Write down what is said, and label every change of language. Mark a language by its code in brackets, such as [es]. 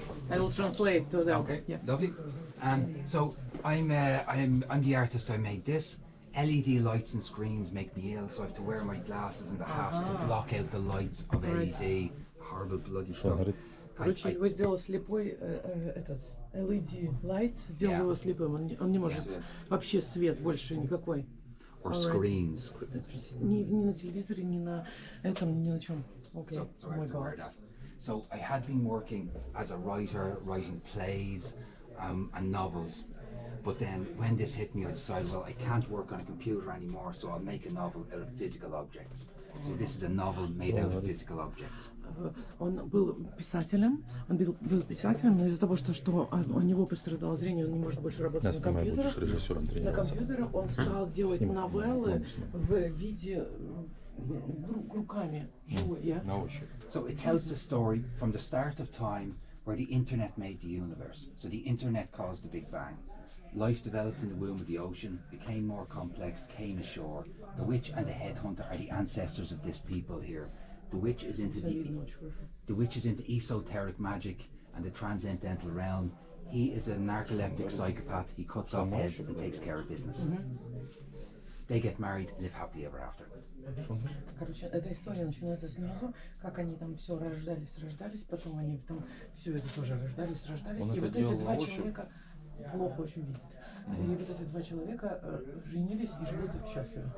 [en] I will translate to them. Okay, Yeah. lovely. So I'm the artist. I made this. LED lights and screens make me ill, so I have to wear my glasses and the hat to block out the lights of LED. Horrible bloody stuff. [ru] Короче, его сделал слепой этот LED light, сделал его слепым. Он не может вообще свет больше никакой. [en] Or screens. [ru] Ни на телевизоре, ни на этом, ни на чем. [en] Okay. So I have to wear that. So I had been working as a writer, writing plays and novels. But then when this hit me, I decided, well, I can't work on a computer anymore, so I'll make a novel out of physical objects. So this is a novel made out of physical objects. [ru] Он был писателем, но из-за того, что у него пострадало зрение, он не может больше работать на компьютерах. На компьютерах он стал делать новеллы в виде руками. [en] So it tells the story from the start of time where the internet made the universe. So the internet caused the Big Bang. Life developed in the womb of the ocean, became more complex, came ashore. The witch and the headhunter are the ancestors of this people here. The witch is into esoteric magic and the transcendental realm. He is a narcoleptic psychopath. He cuts off heads and takes care of business. They get married and live happily ever after. [ru] Короче, эта история начинается снизу, как они там все рождались, потом они там все это тоже рождались. И вот эти два человека плохо очень видят. И вот эти два человека женились и живут счастливо.